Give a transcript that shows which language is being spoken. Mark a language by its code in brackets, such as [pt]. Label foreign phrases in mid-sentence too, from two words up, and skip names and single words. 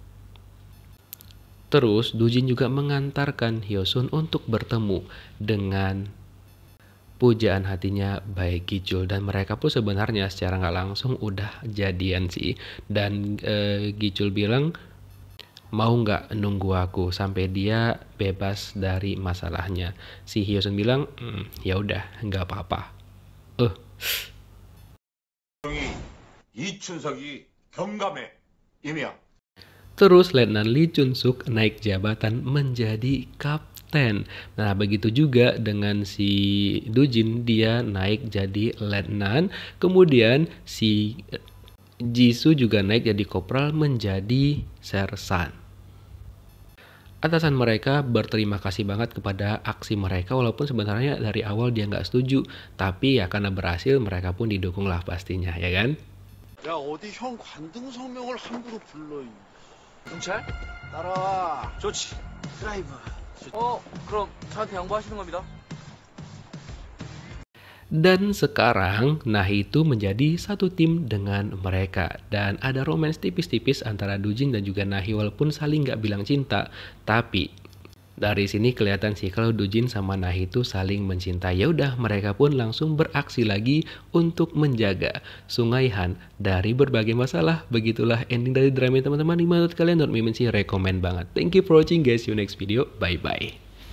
[id] Terus Dujin juga mengantarkan Hyosun untuk bertemu dengan pujaan hatinya Bae Gichul, dan mereka pun sebenarnya secara nggak langsung udah jadian sih. Dan Gichul bilang mau nggak nunggu aku sampai dia bebas dari masalahnya. Si Hyosun bilang ya udah nggak apa-apa. [ko] 이춘석이 경감해. 임이야. [id] Terus Letnan Lee Chun Suk naik jabatan menjadi kapten. Nah begitu juga dengan si Dujin, dia naik jadi letnan. Kemudian si Jisoo juga naik jadi kopral menjadi sersan. Atasan mereka berterima kasih banget kepada aksi mereka, walaupun sebenarnya dari awal dia nggak setuju. Tapi ya karena berhasil mereka pun didukung lah pastinya, ya kan? [ko] 야 어디 형 관등 성명을 함부로 불러. 경찰? 따라와. 좋지. 드라이브. 그럼 저한테 양보하시는 겁니다. [id] Dan sekarang Nahi itu menjadi satu tim dengan mereka. Dan ada romance tipis-tipis antara Dujin dan juga Nahi, walaupun saling gak bilang cinta. Tapi dari sini kelihatan sih kalau Dujin sama Nahi itu saling mencintai. Ya udah, mereka pun langsung beraksi lagi untuk menjaga Sungai Han dari berbagai masalah. Begitulah ending dari drama teman-teman. Menurut kalian, menurut Mimin sih rekomen banget. [en] Thank you for watching guys. See you next video. Bye bye.